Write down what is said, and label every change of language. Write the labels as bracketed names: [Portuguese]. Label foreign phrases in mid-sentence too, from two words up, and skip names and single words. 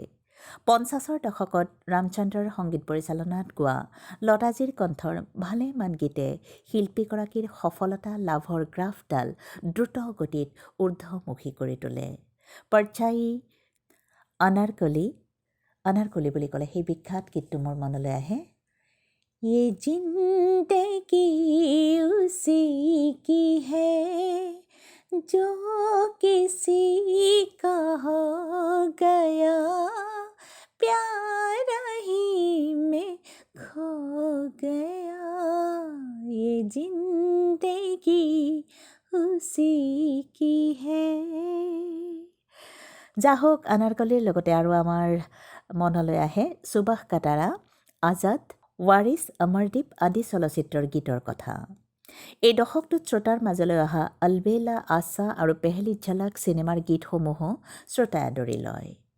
[Assamese] ৫০ৰ দশকত ৰামচন্দ্ৰৰ সংগীত পৰিচালনাত গোৱা লতাজীৰ কণ্ঠৰ ভালেমান গীতে শিল্পীগৰাকীৰ সফলতা লাভৰ গ্ৰাফডাল দ্ৰুত গতিত ঊৰ্ধ্বমুখী কৰি তোলে। পৰ্চাই অনাৰকলি বুলি ক'লে সেই বিখ্যাত গীতটো মোৰ মনলৈ আহে। [Hindi] ये जिंदगी उसी की है जो किसी का हो गया, प्यार ही में खो गया, ये जिंदगी उसी की है। [Assamese] যাহোক আনাৰকলিৰ লগতে আৰু আমাৰ মনলৈ আহে সুভাষ কাটাৰা, আজাদ, ৱাৰিছ, অমৰদীপ আদি চলচ্চিত্ৰৰ গীতৰ কথা। এই দশকটোত শ্ৰোতাৰ মাজলৈ অহা অলবেলা, আশা আৰু পেহলি ঝলক চিনেমাৰ গীতসমূহো শ্ৰোতাই আদৰি লয়।